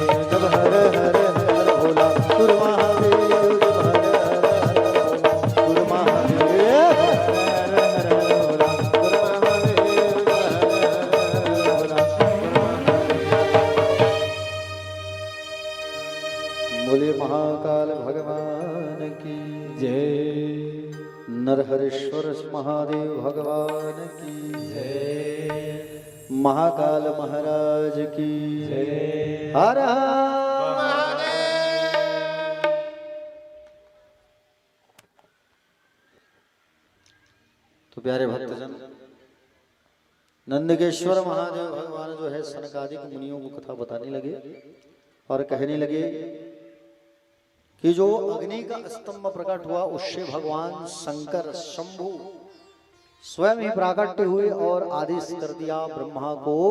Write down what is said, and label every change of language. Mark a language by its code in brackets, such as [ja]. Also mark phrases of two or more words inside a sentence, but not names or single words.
[hi] जब हर हर हर भोला गुरु महादेव जब हर हर हर गुरु महादेव हर हर हर भोला गुरु महादेव जब हर हर हर भोला बोले महाकाल भगवान की जय नरहरेश्वर महादेव भगवान की जय महाकाल महाराज की जय हर हर तो प्यारे भक्तजन नंदकेश्वर महादेव भगवान जो है सनकादिक मुनियों को कथा बताने लगे और कहने लगे कि जो अग्नि का स्तंभ प्रकट हुआ उससे भगवान शंकर शंभु स्वयं ही प्राकट्य हुए और आदेश कर दिया ब्रह्मा को।